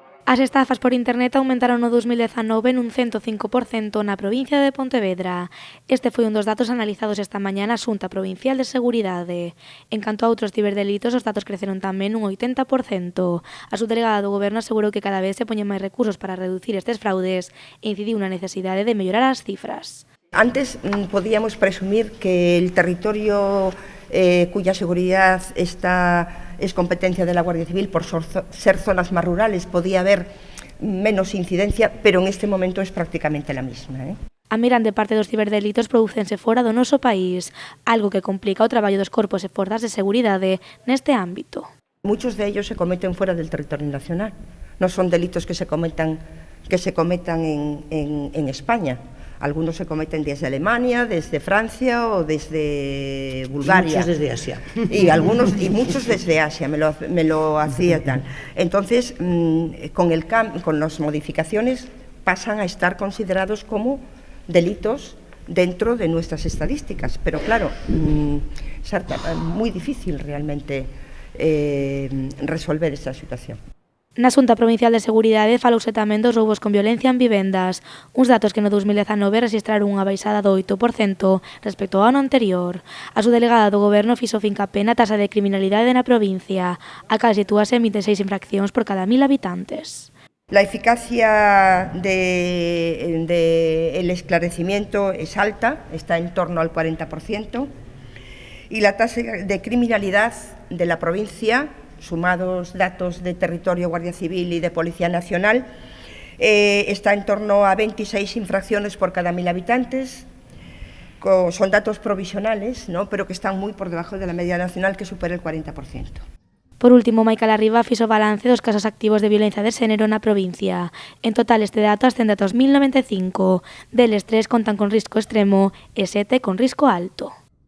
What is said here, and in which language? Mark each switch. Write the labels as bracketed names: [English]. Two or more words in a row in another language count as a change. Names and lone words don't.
[Galician] As estafas por internet aumentaron no 2019 nun 105% na provincia de Pontevedra. Este foi un dos datos analizados esta mañá na Xunta Provincial de Seguridade. En canto a outros ciberdelitos, os datos creceron tamén un 80%. A subdelegada do Goberno asegurou que cada vez se poñen máis recursos para reducir estes fraudes e incidiu na necesidade de mellorar as cifras. [Spanish] Antes podíamos presumir que el territorio cuya seguridad es competencia de la Guardia Civil, por ser zonas más rurales, podía haber menos incidencia, pero en este momento es prácticamente la misma. [Galician] A mirande parte dos ciberdelitos prodúcense fora do noso país, algo que complica o traballo dos corpos e forzas de seguridade neste ámbito. [Spanish] Muchos de ellos se cometen fuera del territorio nacional, no son delitos que se cometan en España. Algunos se cometen desde Alemania, desde Francia o desde Bulgaria. Y muchos desde Asia. Y muchos desde Asia, me lo hacía tal. Entonces, con las modificaciones pasan a estar considerados como delitos dentro de nuestras estadísticas. Pero claro, es muy difícil realmente resolver esta situación. [Galician] Na Xunta Provincial de Seguridade falouse tamén dos roubos con violencia en vivendas, uns datos que no 2019 rexistraron unha baixada do 8% respecto ao ano anterior. A subdelegada do Goberno fixo fincapé na tasa de criminalidade na provincia, a cal sitúase en 26 infraccións por cada 1000 habitantes. [Spanish] La eficacia del esclarecimiento es alta, está en torno al 40%, y la tasa de criminalidad de la provincia, sumados datos de territorio, Guardia Civil y de Policía Nacional, está en torno a 26 infracciones por cada 1000 habitantes. Son datos provisionales, ¿no?, pero que están muy por debajo de la media nacional, que supera el 40%. [Galician] Por último, Maica Larriba fixo balance dos casos activos de violencia de xénero na provincia. En total, este dato ascende a 2095. Deles 3 contan con risco extremo e 7 con risco alto.